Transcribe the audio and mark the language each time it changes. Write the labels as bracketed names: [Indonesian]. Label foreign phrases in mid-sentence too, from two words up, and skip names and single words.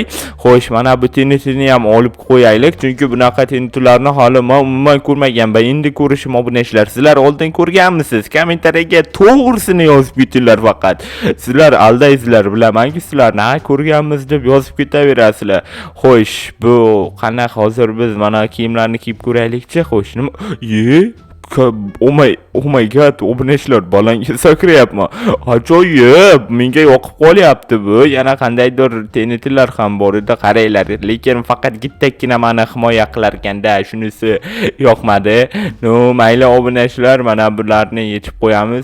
[Uzbek] Xo'sh, mana bu TNTni ham olib qo'yaylik, chunki bunaqa TNTlarni hali men umuman ko'rmaganman. Endi ko'rishim obunachilar. Sizlar oldin ko'rganmisiz? Kommentariyaga to'g'risini yozib ketinglar faqat. Sizlar aldaysizlar, bilamanki sizlarni ko'rganmiz deb yozib ketaverasizlar. Xo'sh, bu qanaqa? Hozir biz mana kiyimlarni kiyib ko'raylikchi. Xo'sh, nima? [English] Oh my god, [Uzbek] obunachilar, balanga sakrayapman. Ajoyib, menga yoqib qolyapti bu. Yana qandaydir TNTlar ham bor edi, qaranglar. Lekin faqat gittakkina meni himoya qilar ekanda, shunisi yoqmadi. Mayli obunachilar, mana bularni yechib qo'yamiz.